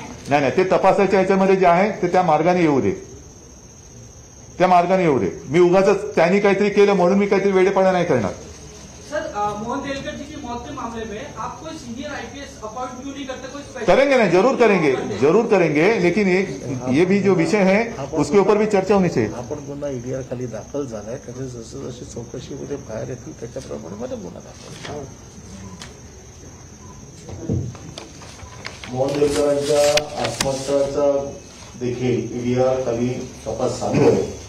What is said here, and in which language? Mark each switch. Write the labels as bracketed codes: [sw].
[mr] नाही ते तपासाच्या याच्यामध्ये जे आहे ते त्या मार्गाने येऊ दे, त्या मार्गाने येऊ दे. मी उगाच त्यांनी काहीतरी केलं म्हणून मी काहीतरी वेडेपणा नाही करणार. [hi] सर, मोहन देलकर जी की मौत के मामले में आप कोई सीनियर आईपीएस अपॉइंट क्यों नहीं करते? कोई स्पेशल करेंगे ना, जरूर करेंगे. लेकिन ये भी जो विषय है उसके ऊपर भी चर्चा होनी चाहिए. [mr] आपण गुन्हा ईडीआर खाली दाखल झालाय, त्याचे जसं जशी चौकशीमध्ये बाहेर येतील त्याच्याप्रमाणे मध्ये गुन्हा दाखल. मोहन देलकरांच्या आत्महत्याचा देखील ईडीआर खाली तपास चालू आहे.